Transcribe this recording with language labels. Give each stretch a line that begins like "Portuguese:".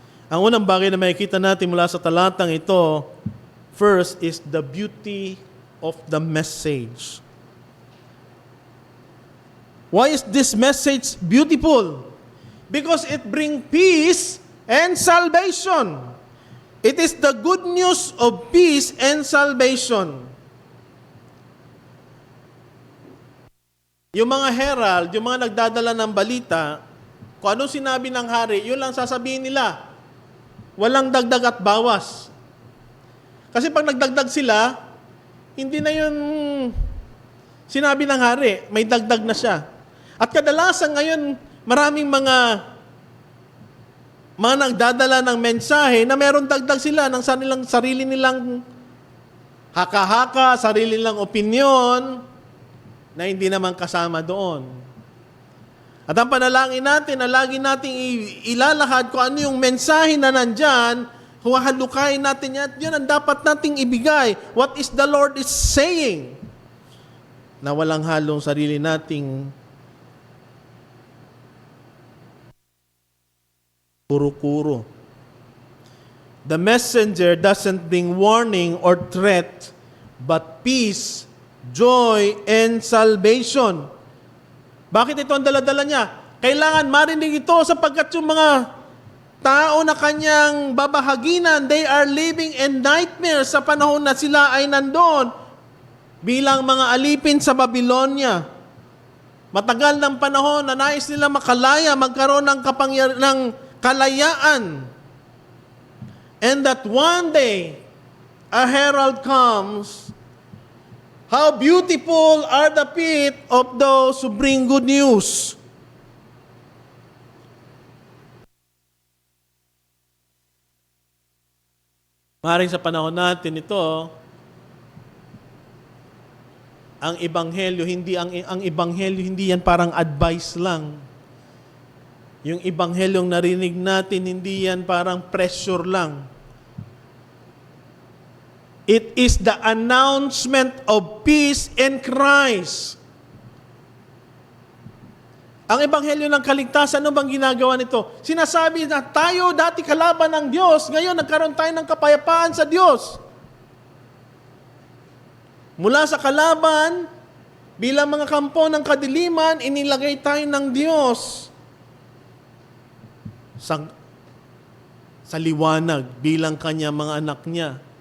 Filipino: Ang unang bagay na makikita natin mula sa talatang ito,
English: first is the beauty of the message. Why is this message beautiful? because it brings peace and salvation. It is the good news of peace and salvation.
Filipino: Yung mga herald, yung mga nagdadala ng balita, kung anong sinabi ng hari, yun lang sasabihin nila. Walang dagdag at bawas. Kasi pag nagdagdag sila, hindi na yun sinabi ng hari, may dagdag na siya. At kadalasan ngayon, maraming mga nagdadala ng mensahe na meron dagdag sila ng sarili nilang haka-haka, sarili nilang opinion na hindi naman kasama doon. At ang panalangin natin na lagi nating ilalahad kung ano yung mensahe na nandyan, huwahalukayin natin yan, yun ang dapat nating ibigay.
English: What is the Lord is saying?
Filipino: Na walang halong sarili nating kuro-kuro.
English: The messenger doesn't bring warning or threat, but peace, joy, and salvation.
Filipino: Bakit ito ang dala-dala niya? Kailangan marinig ito sapagkat yung mga tao na kanyang babahaginan,
English: they are living in nightmares
Filipino: sa panahon na sila ay nandoon bilang mga alipin sa Babylonia. Matagal ng panahon na nais nila makalaya, magkaroon ng kalayaan.
English: And that one day, a herald comes. How beautiful are the feet of those who bring good news.
Filipino: Maaaring sa panahon natin ito, ang ebanghelyo hindi yan parang advice lang. Yung ebanghelyong narinig natin, hindi yan parang pressure lang.
English: It is the announcement of peace in Christ.
Filipino: Ang ebanghelyo ng kaligtasan, ano bang ginagawa nito? Sinasabi na tayo dati kalaban ng Diyos, ngayon nagkaroon tayo ng kapayapaan sa Diyos. Mula sa kalaban, bilang mga kampo ng kadiliman, inilagay tayo ng Diyos sa liwanag bilang kanya mga anak niya.